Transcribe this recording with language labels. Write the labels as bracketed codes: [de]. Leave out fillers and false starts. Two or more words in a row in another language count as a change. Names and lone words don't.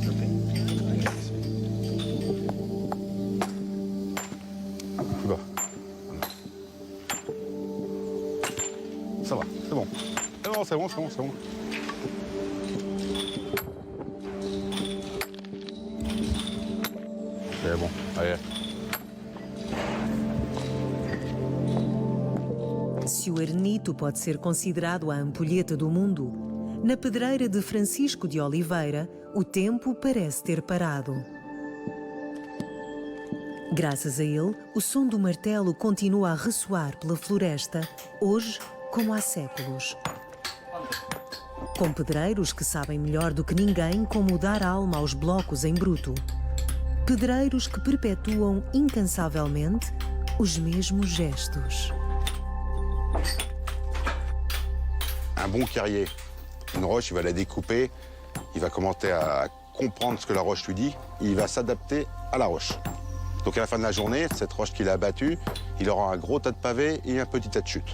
[fr] Plus bas. Ça va, c'est bon. Non, c'est bon, c'est bon, c'est bon. C'est bon, allez. [pt] Se o arenito pode ser considerado a ampulheta do mundo, na pedreira de Francisco de Oliveira, o tempo parece ter parado. Graças a ele, o som do martelo continua a ressoar pela floresta, hoje como há séculos. Com pedreiros que sabem melhor do que ninguém como dar alma aos blocos em bruto. Pedreiros que perpetuam incansavelmente os mesmos gestos. [fr] Un bon carrier, une roche, il va la découper, il va commencer à comprendre ce que la roche lui dit, et il va s'adapter à la roche. Donc à la fin de la journée, cette roche qu'il a abattue, il aura un gros tas de pavés et un petit tas de chutes.